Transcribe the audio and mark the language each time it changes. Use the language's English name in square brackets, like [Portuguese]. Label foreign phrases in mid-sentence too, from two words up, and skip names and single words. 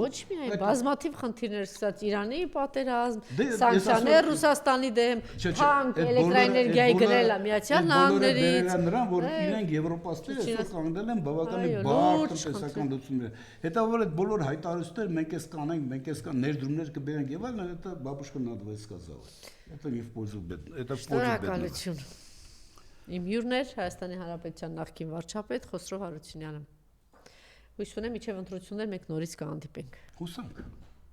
[Armenian] Ոչ միայն բազմաթիվ խնդիրներ սկսած Իրանի պատերազմ, սանկցիաներ Ռուսաստանի դեմ, թանկ էլեկտրաէներգիայի գրելը Միացյալ Նահանգներից, նրան որ իրենք եվրոպացիները այսօր կանգնել են բավականին բարդ տնտեսական լուծումներ։ Հետո որ այդ բոլոր հայտարարությունները մենք էս կանենք, մենք էս ներդրումներ կբերենք եւ այլն, [Russian] это бабушка надвое сказала. Это не в пользу бедных, это в пользу бедных։ [Armenian] Իմ հյուրն էր Հայաստանի Հանրապետության նախկին վարչապետ Խոսրով Հարությունյանը։ Հույս ունեմ, մինչև ընտրություններ մենք նորից կհանդիպենք։ Հուսանք։